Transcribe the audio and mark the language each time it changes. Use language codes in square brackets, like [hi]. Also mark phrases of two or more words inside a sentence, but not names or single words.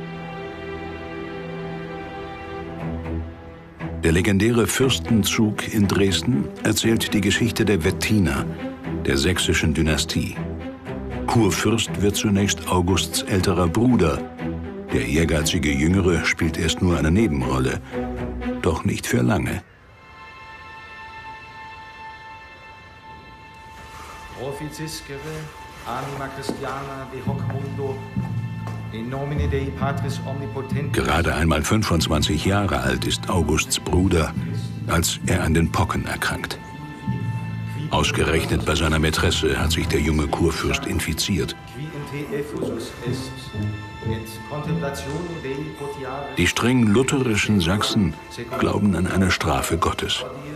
[de] Der legendäre Fürstenzug in Dresden erzählt die Geschichte der Wettiner, der sächsischen Dynastie. Kurfürst wird zunächst Augusts älterer Bruder. Der ehrgeizige Jüngere spielt erst nur eine Nebenrolle, doch nicht für lange. [la] officiscere, anima Christiana de hoc mundo, in nomine Dei Patris Omnipotentis. [de] Gerade einmal 25 Jahre alt ist Augusts Bruder, als er an den Pocken erkrankt. Ausgerechnet bei seiner Mätresse hat sich der junge Kurfürst infiziert. Die streng lutherischen Sachsen glauben an eine Strafe Gottes.